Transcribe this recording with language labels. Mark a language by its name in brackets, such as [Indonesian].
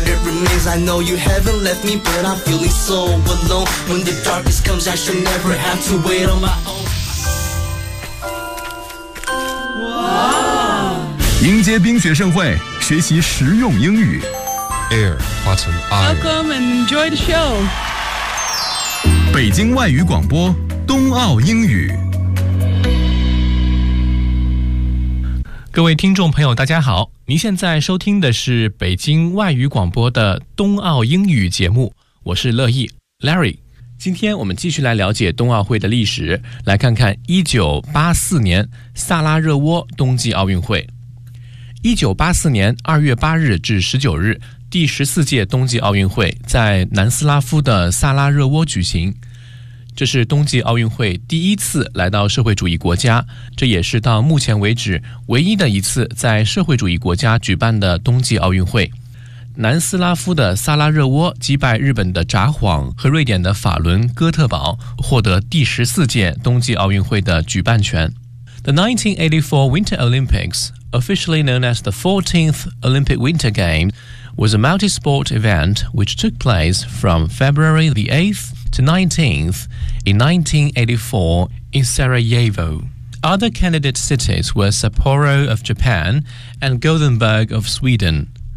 [English] It remains, I know you haven't left me, but I'm feeling so alone. When the darkness comes, I shall never have to wait on my own. [Chinese] 迎接冰雪盛会，学习实用英语。 Air 化成 [English] I. Welcome and enjoy the show. [Chinese] 北京外语广播，冬奥英语。各位听众朋友，大家好！您现在收听的是北京外语广播的冬奥英语节目，我是乐意 Larry。今天我们继续来了解冬奥会的历史，来看看1984年萨拉热窝冬季奥运会。 1984年2月8日至19日，第14届冬季奥运会在南斯拉夫的萨拉热窝举行。这是冬季奥运会第一次来到社会主义国家，这也是到目前为止唯一的一次在社会主义国家举办的冬季奥运会。南斯拉夫的萨拉热窝击败日本的札幌和瑞典的法伦哥特堡，获得第14届冬季奥运会的举办权。 [English] The 1984 Winter Olympics, officially known as the 14th Olympic Winter Games, was a multi-sport event which took place from February the 8th to 19th in 1984 in Sarajevo. Other candidate cities were Sapporo of Japan and Gothenburg of Sweden.